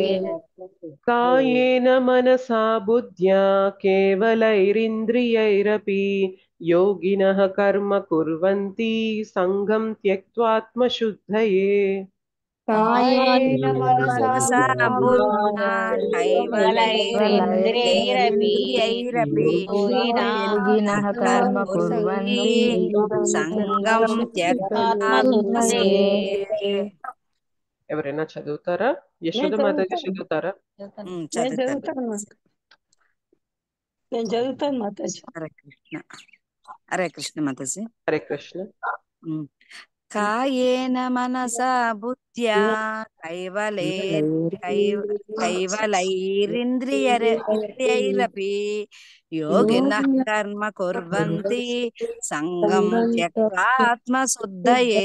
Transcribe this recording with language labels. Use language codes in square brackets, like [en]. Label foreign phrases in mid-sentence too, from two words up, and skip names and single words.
[sa] कायेन मनसा बुद्ध्या केवलैरिन्द्रियैरपि योगिनः कर्म कुर्वन्ति सङ्गं त्यक्त्वात्मशुद्धये कायेन मनसा बुद्ध्या कैवलैरिन्द्रियैरपि योगिनः कर्म कुर्वन्ति सङ्गं त्यक्त्वात्मशुद्धये [te] ఎవరైనా చదువుతారా? యశోద మాతాజీ చదువుతారా? నేను చదువుతాను మాతాజీ. హరే కృష్ణ మాతాజీ. హరే కృష్ణ. [sa] కాయేన మనసా బుద్ధ్యా కైవలైరింద్రియైరపి యోగినః కర్మ కుర్వంతి సంగం త్యక్త్వాత్మశుద్ధయే.